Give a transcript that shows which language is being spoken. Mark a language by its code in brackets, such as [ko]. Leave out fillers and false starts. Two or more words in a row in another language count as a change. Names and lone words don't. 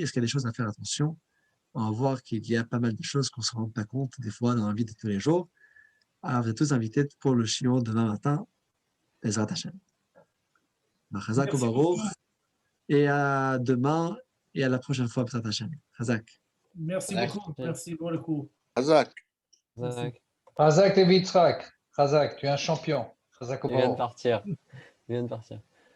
[fr] Est-ce qu'il y a des choses à faire attention? On va voir qu'il y a pas mal de choses qu'on ne se rend pas compte des fois dans la vie de tous les jours. Alors, vous êtes tous invités pour le shiur demain matin. [he] בעזרת השם. חזק ברוך. [fr] Et à demain et à la prochaine fois, [he] בעזרת השם. [fr] Chazak. Merci beaucoup. Merci pour le cours. Chazak. Chazak et Yitzhak. Chazak, tu es un champion. Chazak Il vient de partir.